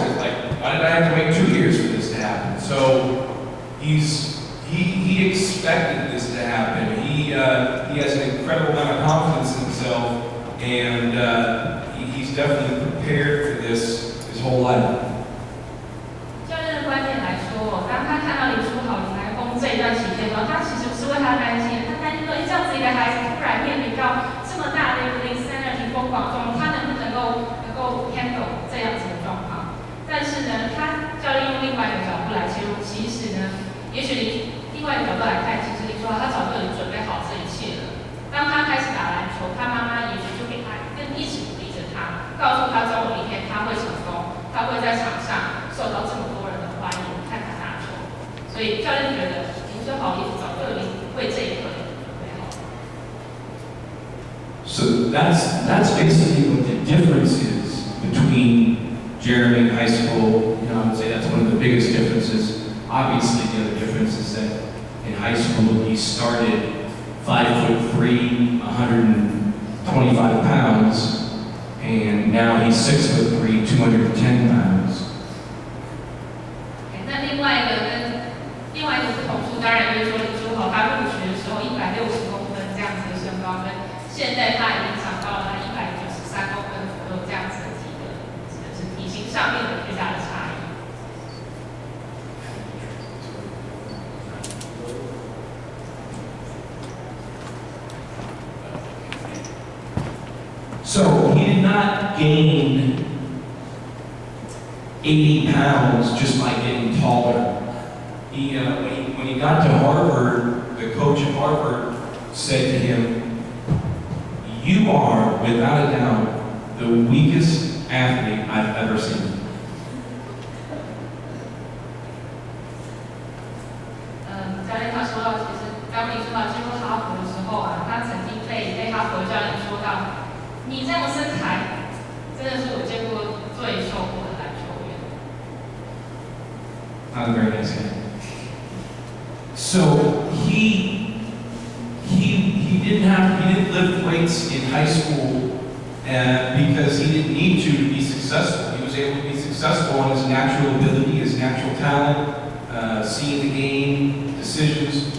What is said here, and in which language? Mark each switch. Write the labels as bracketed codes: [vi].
[en] He's like, why did I have to wait 2 years for this to happen? So he expected this to happen. He has an incredible amount of confidence in himself, and he's definitely prepared for this his whole life. [zh] 教练的观点来说，当他看到林书豪来攻这一段期间呢，他其实不是为他担心，他担心说，这样子一个孩子突然面临到这么大的一个 [en] insanity [zh] 疯狂状况，他能不能够 [en] handle [zh] 这样子的状况？但是呢，教练用另外一个角度来切入，其实呢，也许另外一个角度来看，其实林书豪他早就已经准备好这一切了。当他开始打篮球，他妈妈也许就给他一直鼓励着他，告诉他总有一天他会成功，他会在场上受到这么多人的欢迎，看他打球。所以教练觉得林书豪也早就已经为这一刻准备好了。 [en] So that's basically what the difference is between Jeremy in high school. You know, I would say that's one of the biggest differences. Obviously, the other difference is that in high school he started 5'3", 125 pounds, and now he's 6'3", 210 pounds. [zh] 那另外一个不同处，当然就是说林书豪他入学的时候160公分这样子的身高，跟现在他已经长到了193公分左右这样子的指的是体型上面的巨大的差异。 [en] So he did not gain 80 pounds just by getting taller. When he got to Harvard, the coach at Harvard said to him, "You are, without a doubt, the weakest athlete I've ever seen." [zh] 教练他说到，其实当林书豪进入哈佛的时候啊，他曾经被哈佛教练说到，你这样的身材，真的是我见过最瘦过的篮球员。 [en] Not a very nice guy. So he didn't lift weights in high school because he didn't need to be successful. He was able to be successful on his natural ability, his natural talent, seeing the game, decisions.